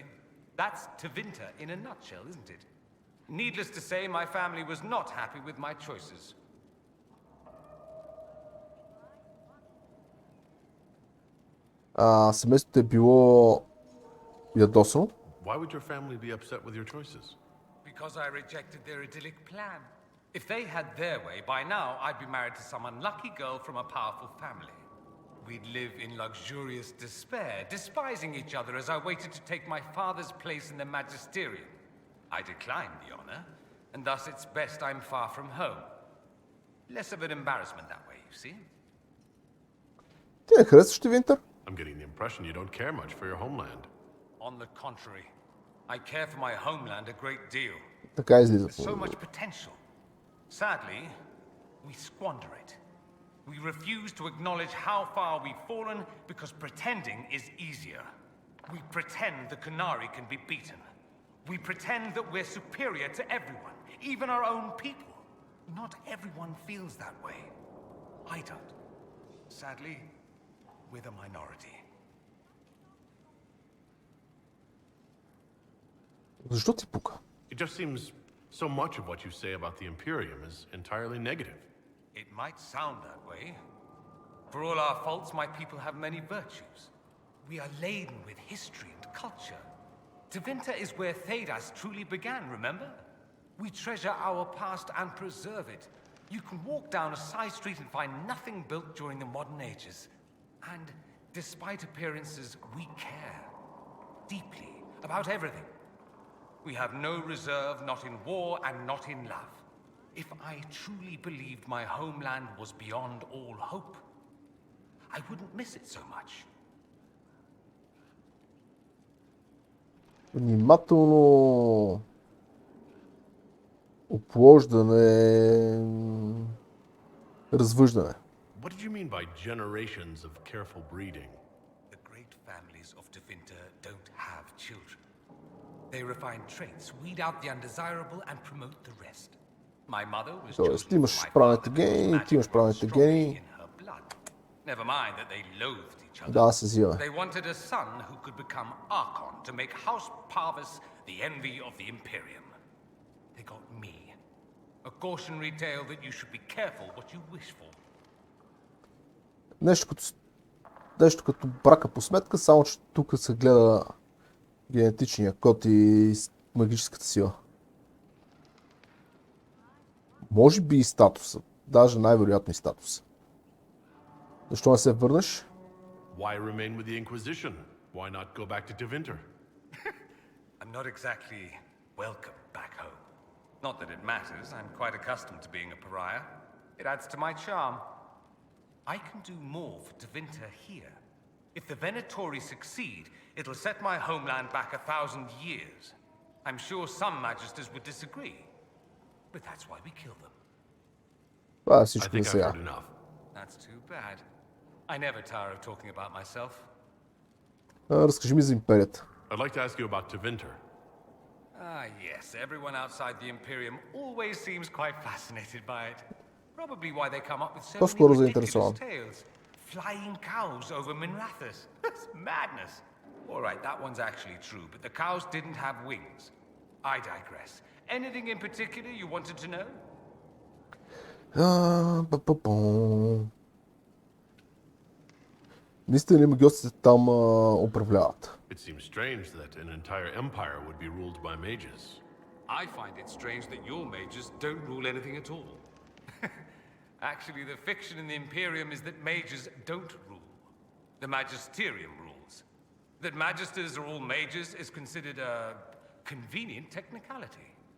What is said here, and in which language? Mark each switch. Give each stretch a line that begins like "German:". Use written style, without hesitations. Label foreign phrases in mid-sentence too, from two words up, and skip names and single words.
English: That's Tevinter in a nutshell, isn't it? Needless to say, my family was not happy with my choices.
Bulgarian: Семейството е било ядосано.
English: Why would your family be upset with your choices? Because I rejected their idyllic plan. If they had their way, by now I'd be married to some unlucky girl from a powerful family. We'd live in luxurious despair, despising each other as I waited to take my father's place in the magisterium. I declined the honor, and thus it's best I'm far from home. Less of an embarrassment that way, you see?
Bulgarian: Ти не харесваш ли Винтер?
English: I'm getting the impression you don't care much for your homeland. On the contrary, I care for my homeland a great deal.
Bulgarian: Така излиза.
English: There's so much potential. Sadly, we squander it. We refuse to acknowledge how far we've fallen because pretending is easier. We pretend the Canary can be beaten. We pretend that we're superior to everyone, even our own people. Not everyone feels that way. I don't. Sadly, we're the minority.
Bulgarian: Защо ти пука?
English: It just seems so much of what you say about the Imperium is entirely negative. It might sound that way. For all our faults, my people have many virtues. We are laden with history and culture. Tevinter is where Thedas truly began, remember? We treasure our past and preserve it. You can walk down a side street and find nothing built during the modern ages. And despite appearances, we care deeply about everything. We have no reserve, not in war and not in love. If I truly believed my homeland was beyond all hope, I wouldn't miss it so much.
Bulgarian: Внимателно оплождане, развъждане.
English: What did you mean by generations of careful breeding? The great families of Tevinter don't have children. They refine traits, weed out the undesirable and promote the rest. My mother was
Bulgarian: Тоест,
English: chosen
Bulgarian: имаш
English: for my
Bulgarian: правилните
English: father
Bulgarian: гени,
English: because
Bulgarian: ти имаш
English: magic was
Bulgarian: правилните
English: strongly
Bulgarian: гени.
English: in her blood. Never mind that they loathed each other.
Bulgarian: Да, се взимаме.
English: They wanted a son who could become Archon to make House Parvis the envy of the Imperium. They got me. A cautionary tale that you should be careful what you wish for.
Bulgarian: Нещо като брака по сметка, само че тук се гледа генетичния код и магическата сила. Може би и статуса. Даже най-вероятно и статуса. Защо не се върнеш?
English: Why remain with the Inquisition? Why not go back to Tevinter? I'm not exactly welcome back home. Not that it matters, I'm quite accustomed to being a pariah. It adds to my charm. I can do more for Tevinter here. If the Venatori succeed, it'll set my homeland back 1,000 years. I'm sure some magisters would disagree, but that's why we kill them.
Bulgarian: Това е
English: I
Bulgarian: всичко
English: think
Bulgarian: за
English: I've
Bulgarian: сега.
English: heard enough. That's too bad. I never tire of talking about myself.
Bulgarian: Разкажи ми за империята.
English: I'd like to ask you about Tevinter. Ah, yes. Everyone outside the Imperium always seems quite fascinated by it. Probably why they come up with so
Bulgarian: По-скоро
English: many ridiculous
Bulgarian: заинтересован.
English: tales. Flying cows over Minrathous. That's madness. All right, that one's actually true, but the cows didn't have wings. I digress. Anything in particular you wanted to know?
Bulgarian: Наистина ли магиосите там управляват?
English: It seems strange that an entire empire would be ruled by mages. I find it strange that your mages don't rule anything at all. Actually, the fiction in the Imperium is that mages don't rule. The magisterium rules. That magisters are all mages is considered a convenient technicality.